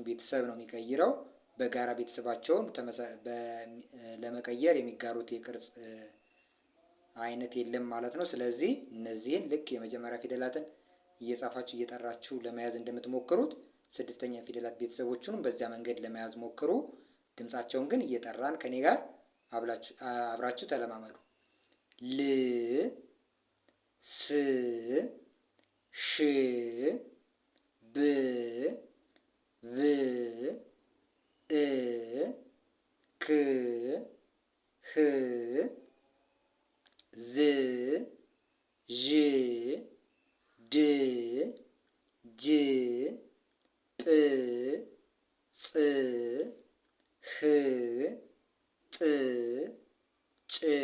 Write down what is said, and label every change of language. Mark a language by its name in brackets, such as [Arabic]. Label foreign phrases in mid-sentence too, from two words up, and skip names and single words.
[Amharic] ቤተሰብ ነው የሚቀይረው። በጋራ ቤተሰባቸውን ለመቀየር የሚጋሩት የቅርጽ አይነት የለም ማለት ነው። ስለዚህ እነዚህን ልክ የመጀመሪያ ፊደላትን እየጻፋችሁ እየጠራችሁ ለመያዝ እንደምትሞክሩት ስድስተኛ ፊደላት ቤተሰቦቹንም በዚያ መንገድ ለመያዝ ሞክሩ። ድምጻቸውን ግን እየጠራን ከኔ ጋር አብራችሁ ተለማመዱ። ል ስ ሽ ብ ብ እ ክ ህ ዝ ዥ ድ ጅ ጵ ጽ ህ ጥ ጭ